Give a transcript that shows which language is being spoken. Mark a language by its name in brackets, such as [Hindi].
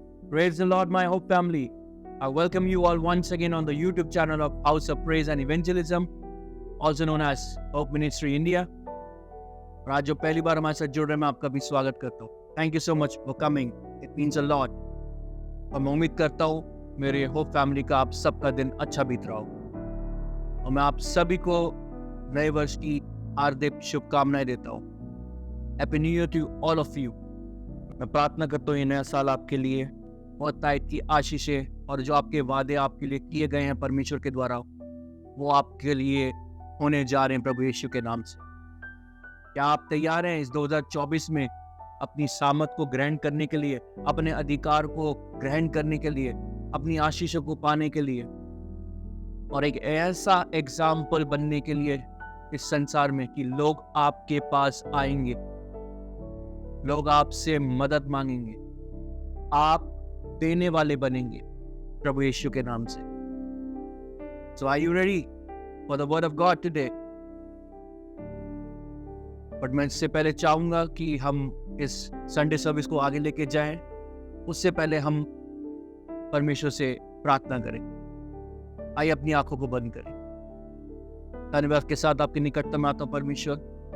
[English] Praise the Lord, my Hope family. I welcome you all once again on the YouTube channel of House of Praise and Evangelism, also known as Hope Ministry India. [Hindi] और आज जो पहली बार हमारे साथ जुड़ रहे हैं, मैं आपका भी स्वागत करता हूँ. [English] Thank you so much for coming. It means a lot. [Hindi] और मैं उम्मीद करता हूँ मेरे होप फैमिली का आप सबका दिन अच्छा बीत रहा हो. और मैं आप सभी को नए वर्ष की हार्दिक शुभकामनाएं देता हूँ. [English] Happy new year to all of you. [Hindi] मैं प्रार्थना करता हूँ ये नया साल आपके लिए बहुत तायत की आशीषें और जो आपके वादे आपके लिए किए गए हैं परमेश्वर के द्वारा, वो आपके लिए होने जा रहे हैं प्रभु यीशु के नाम से. क्या आप तैयार हैं इस 2024 में अपनी सामर्थ को ग्रहण करने के लिए, अपने अधिकार को ग्रहण करने के लिए, अपनी आशीषों को पाने के लिए और एक ऐसा एग्जाम्पल बनने के लिए इस संसार में कि लोग आपके पास आएंगे, लोग आपसे मदद मांगेंगे, आप देने वाले बनेंगे प्रभु यीशु के नाम से. [English] So are you ready for the word of God today? [Hindi] But मैं इससे पहले चाहूंगा कि हम इस संडे सर्विस को आगे लेके जाएं. उससे पहले हम परमेश्वर से प्रार्थना करें. आइए अपनी आंखों को बंद करें. धन्यवाद के साथ आपके निकटतम आता हूं परमेश्वर.